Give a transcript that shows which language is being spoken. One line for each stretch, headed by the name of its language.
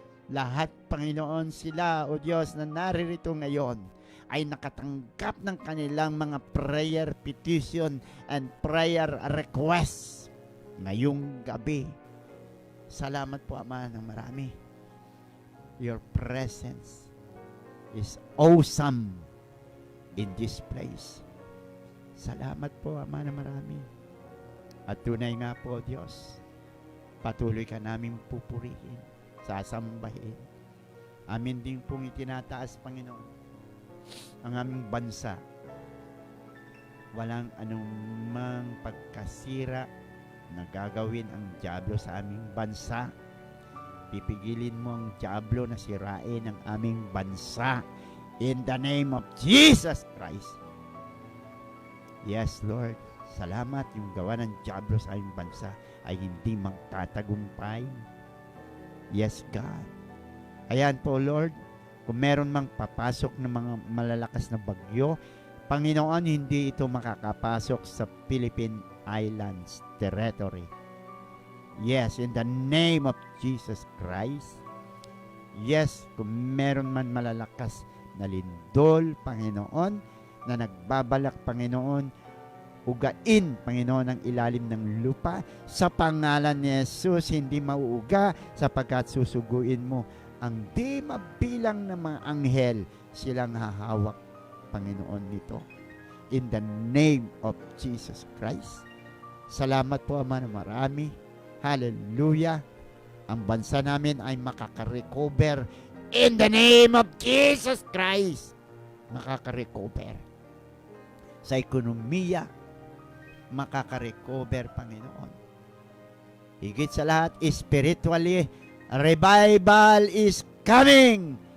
Filipino: Lahat, Panginoon, sila, o Diyos, na naririto ngayon, ay nakatanggap ng kanilang mga
English: prayer petition and prayer requests
Filipino: ngayong gabi. Salamat po, Ama, ng marami.
English: Your presence is awesome in this place.
Filipino: Salamat po, Ama, ng marami. At tunay nga po, Diyos, patuloy ka namin pupurihin, sasambahin. Amin din pong itinataas, Panginoon, ang aming bansa. Walang anumang pagkasira na gagawin ang dyablo sa aming bansa. Pipigilin mo ang diablo na sirain ang aming bansa.
English: In the name of Jesus Christ. Yes, Lord.
Filipino: Salamat yung gawa ng diablo sa aming bansa ay hindi magtatagumpay.
English: Yes, God.
Filipino: Ayan po, Lord. Kung meron mang papasok ng mga malalakas na bagyo, Panginoon, hindi ito makakapasok sa Philippine Islands territory.
English: Yes, in the name of Jesus Christ.
Filipino: Yes, kung meron man malalakas na lindol, Panginoon, na nagbabalak, Panginoon, ugain, Panginoon, ang ilalim ng lupa. Sa pangalan ni Jesus, hindi mauuga sapagkat susuguin mo ang di mabilang na mga anghel. Silang hahawak, Panginoon, nito.
English: In the name of Jesus Christ.
Filipino: Salamat po, Ama, na marami. Hallelujah. Ang bansa namin ay makaka-recover.
English: In the name of Jesus Christ.
Filipino: Makaka-recover. Sa ekonomiya, makaka-recover, Panginoon. Higit sa lahat,
English: spiritually, revival is coming.